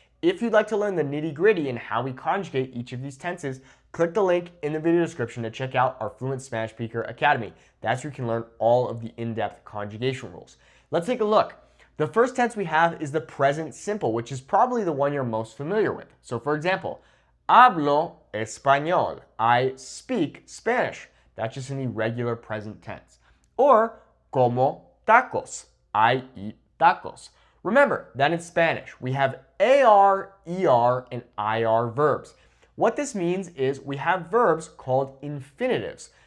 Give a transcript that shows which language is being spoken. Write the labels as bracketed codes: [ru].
[en] If you'd like to learn the nitty-gritty and how we conjugate each of these tenses, click the link in the video description to check out our Fluent Spanish Speaker Academy. That's where you can learn all of the in-depth conjugation rules. Let's take a look. The first tense we have is the present simple, which is probably the one you're most familiar with. So for example, [es] hablo español. [en] I speak Spanish. That's just in the regular present tense. Or [es] como tacos. [en] I eat tacos. Remember that in Spanish, we have AR, ER, and IR verbs. What this means is we have verbs called infinitives.